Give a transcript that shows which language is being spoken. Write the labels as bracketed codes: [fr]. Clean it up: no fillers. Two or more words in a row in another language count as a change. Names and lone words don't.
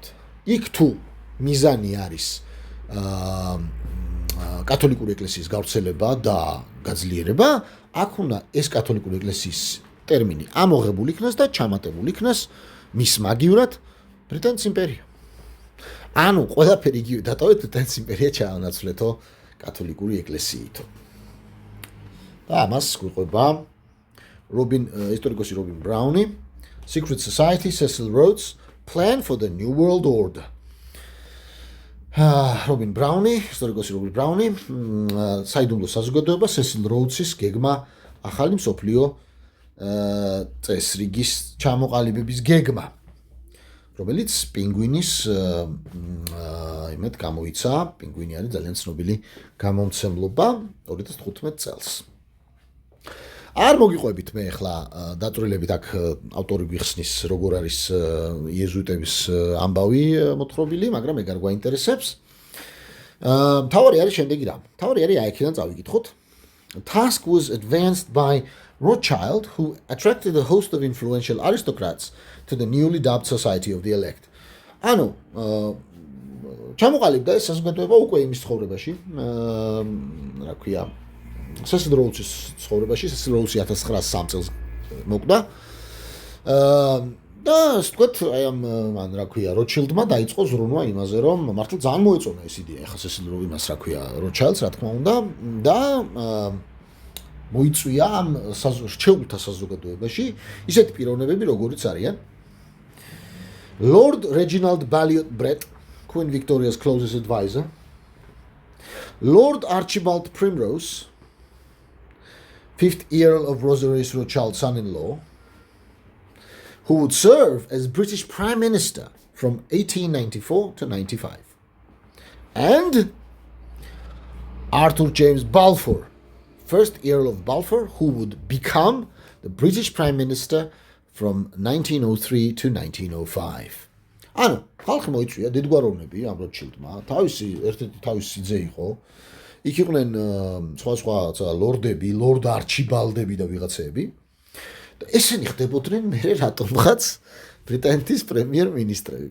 [ka] იქ თუ მიზანი არის კათოლიკური ეკლესიის გავრცელება და გაძლიერება, აქ უნდა ეს კათოლიკური ეკლესიის ტერმინი ამოღებული იქნას და ჩამატებული იქნას მის მაგივრად ბრიტანეთის იმპერია. ანუ ყველაფერი იგივე დატოვეთ ბრიტანეთის იმპერია ჩაანაცვლეთო კათოლიკური ეკლესიითო. და ამას გვიყვება ისტორიკოსი რობინ ბრაუნი, [en] Secret Society, Cecil Rhodes, Plan for the New World Order. [ka] რობინ ბრაუნი, ისტორიკოსი რობინ ბრაუნი, საიდუმლო საზოგადოება, Cecil Rhodes-ის გეგმა ახალი მსოფლიო წესრიგის ჩამოყალიბების გეგმა, რომელიც პინგვინის იმედ გამოიცა, პინგვინი არის ძალიან ცნობილი გამომცემლობა 2015 წელს. არ მოგიყვებით მე ახლა დაწვრილებით აქ ავტორი გვიხსნის როგორ არის იეზუიტების ამბავი მოთხრობილი, მაგრამ ეგ არ გვაინტერესებს. მთავარი არის შემდეგი რამ. მთავარი არის აი აქედან წავიკითხოთ. [en] Task was advanced by Rothschild, who attracted a host of influential aristocrats to the newly dubbed Society of the Elect. [ka] ანუ ჩამოყალიბდა ეს საზოგადოება უკვე იმის ცხოვრებაში, რა ქვია, Cecil Rhodes-ის ცხოვრებაში, Cecil Rhodes-ი 1903 წელს მოკვდა. და ასე ვთქვათ, აი ამ მან რა ქვია, Rothschild-მა დაიწყო ზრუნვა იმაზე, რომ მართლა ძალიან მოეწონა ეს იდეა, ეხლა Cecil Rhodes-ს რა ქვია, Rothschild-ს რა თქმა უნდა და მოიწვია ამ რჩეულთა საზოგადოებაში ისეთი პიროვნებები, როგორიც არიან [en] Lord Reginald Balliol Brett, Queen Victoria's closest advisor, Lord Archibald Primrose, 5th Earl of Rosaries Rothschild's son-in-law, who would serve as British Prime Minister from 1894 to 95, and Arthur James Balfour, 1st Earl of Balfour, who would become the British Prime Minister from 1903 to 1905. [ka] ანუ ხალხი მოიწვია დიდგვაროვნები ამ როთშილდმა, ერთ-ერთი თავისი ძე იყო. იქ იყვნენ სხვა ლორდები, ლორდ არჩიბალდები და ვიღაცები. და ესენი ხდებოდნენ მერე რატომღაც ბრიტანეთის პრემიერ-მინისტრები.